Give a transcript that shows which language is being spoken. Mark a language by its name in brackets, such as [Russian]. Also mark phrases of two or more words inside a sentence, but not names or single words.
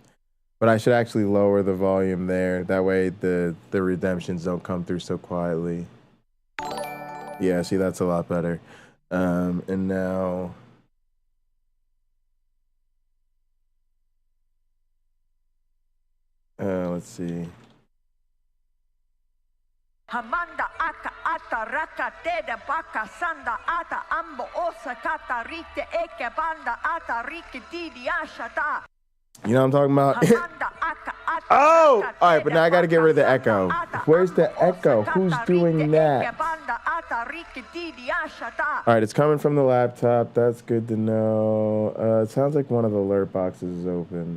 [English] But I should actually lower the volume there. That way the redemptions don't come through so quietly. Yeah, see, that's a lot better. And now... let's see. Hamanda aka ata raka teda baka sanda ata ambo osa kata rite eke banda ata rike didi ashata. You know what I'm talking about? Oh! All right, but now I got to get rid of the echo. Where's the echo? Who's doing that? All right, it's coming from the laptop. That's good to know. It sounds like one of the alert boxes is open.